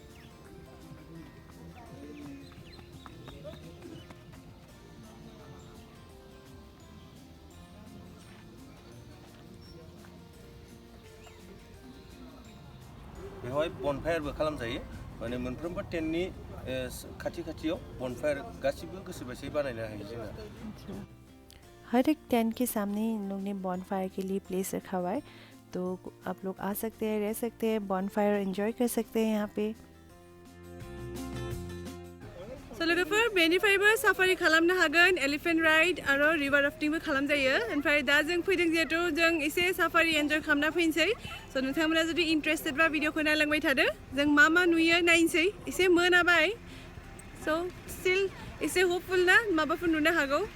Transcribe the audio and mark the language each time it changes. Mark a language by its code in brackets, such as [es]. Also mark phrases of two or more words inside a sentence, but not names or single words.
[brx] बेवहाय बनफायारबो खालामजायो माने मोनफ्रोमबो टेन्टनि खाथियाव बनफायर गासिबो गोसोबायदि बानायनो हायो जोङो [hi] हर एक टेंट के सामने इन लोग ने बॉनफायर के लिए प्लेस रखा हुआ है तो आप लोग आ सकते हैं रह सकते हैं [en] bonfire enjoy [hi] कर सकते हैं यहाँ पे [brx] So लोगोफोर बेनिफ्रायबो साफारि खालामनो हागोन [en] elephant ride [brx] आरो रिभार राफ्टिंबो खालामजायो ओमफ्राय दा जों फैदों जिहेतु जों एसे [en] safari enjoy [brx] खालामना फैनोसै स' नोंथांमोना जुदि इन्ट्रेस्टेड बा भिडिअखौ नायलांबाय थादो जों मा नुयो नायनोसै एसे मोनाबाय स' स्टिल एसे होपफुल ना माबाफोर नुनो हागौ